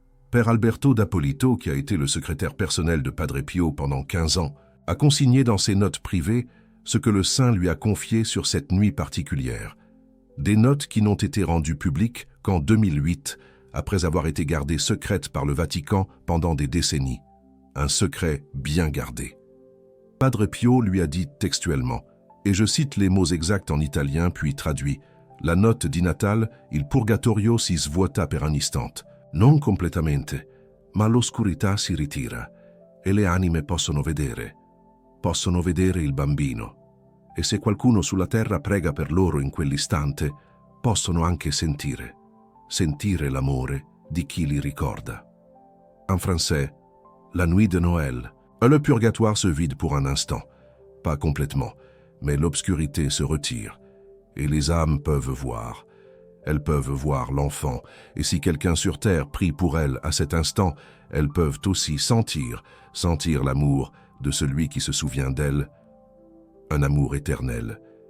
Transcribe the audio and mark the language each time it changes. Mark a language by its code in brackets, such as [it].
[fr] Père Alberto d'Appolito, qui a été le secrétaire personnel de Padre Pio pendant 15 ans, a consigné dans ses notes privées ce que le saint lui a confié sur cette nuit particulière. Des notes qui n'ont été rendues publiques qu'en 2008, après avoir été gardées secrètes par le Vatican pendant des décennies. Un secret bien gardé. Padre Pio lui a dit textuellement, et je cite les mots exacts en italien puis traduit, [it] la note di Natale, il purgatorio si svuota per un istante, non completamente, ma l'oscurità si ritira, e le anime possono vedere il bambino, e se qualcuno sulla terra prega per loro in quell'istante, possono anche sentire l'amore di chi li ricorda. [fr] En français, la nuit de Noël, le purgatoire se vide pour un instant, pas complètement, mais l'obscurité se retire, et les âmes peuvent voir. Elles peuvent voir l'enfant, et si quelqu'un sur terre prie pour elles à cet instant, elles peuvent aussi sentir l'amour de celui qui se souvient d'elles, un amour éternel.